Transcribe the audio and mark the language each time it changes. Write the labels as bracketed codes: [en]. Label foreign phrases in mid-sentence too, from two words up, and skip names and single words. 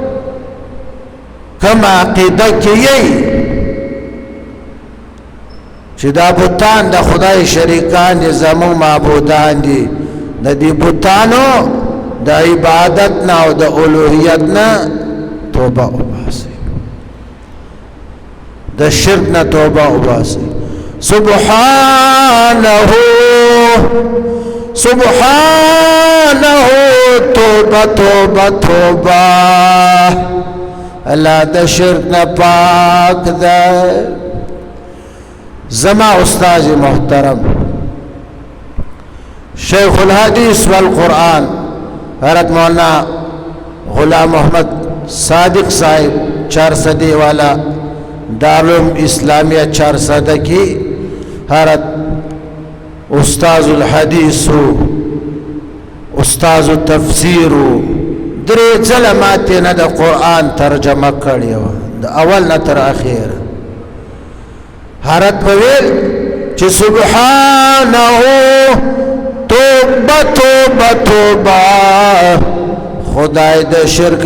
[ps] کوم عقیده کې یې چې دا بوتان د خدای شریکان دي زموږ معبودان دي د دې بوتانو د عبادت نه او د الوهیت نه توبه وباسي د شرک نه توبه وباسي سبحانه سبحانه توبه توبه توبه الله د شرک نه پاک ده زما استاد محترم شیخ الحدیث والقرآن حضرت مولانا غلام محمد صادق صاحب 400 والا دارالعلوم اسلامیہ 400 کی حضرت [ar] استاذ الحدیث استاذ التفسیر [ps] درې ځله ماته نه د قرآن ترجمه کړی و د اول نه تر اخر حضرت وویل چې سبحانه توبه توبه توبه خدای د شرک